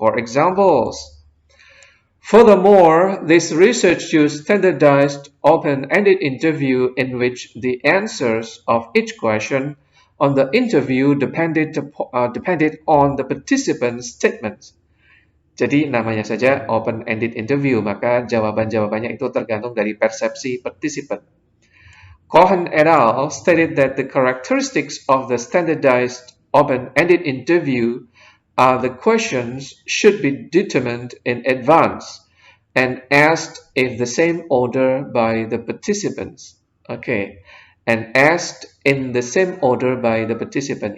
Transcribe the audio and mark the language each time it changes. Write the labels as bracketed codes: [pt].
[en] For examples, furthermore, this research used standardized open-ended interview in which the answers of each question on the interview depended on the participant's statements. [id] Jadi namanya saja open-ended interview, maka jawaban-jawabannya itu tergantung dari persepsi participant. [en] Cohen et al. Stated that the characteristics of the standardized open-ended interview are the questions should be determined in advance and asked in the same order by the participants. Okay, and asked in the same order by the participant.